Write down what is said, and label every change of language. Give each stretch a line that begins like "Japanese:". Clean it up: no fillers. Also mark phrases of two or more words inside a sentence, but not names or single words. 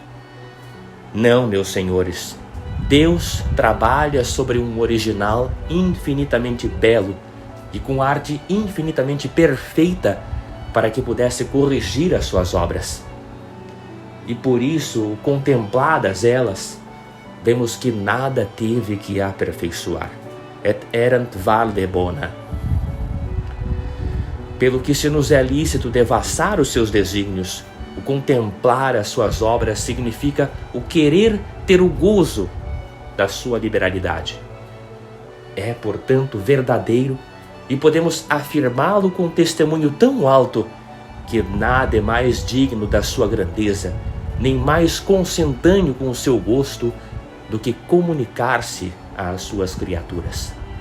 Portuguese: Não, meus senhores, Deus trabalha sobre um original infinitamente belo e com arte infinitamente perfeita para que pudesse corrigir as suas obras. E por isso, contempladas elas, vemos que nada teve que aperfeiçoar.
Latin: Et erant valde bona.
Portuguese: Pelo que se nos é lícito devassar os seus desígnios, o contemplar as suas obras significa o querer ter o gozo da sua liberalidade. É, portanto, verdadeiro e podemos afirmá-lo com testemunho tão alto que nada é mais digno da sua grandeza, nem mais consentâneo com o seu gosto do que comunicar-se às suas criaturas.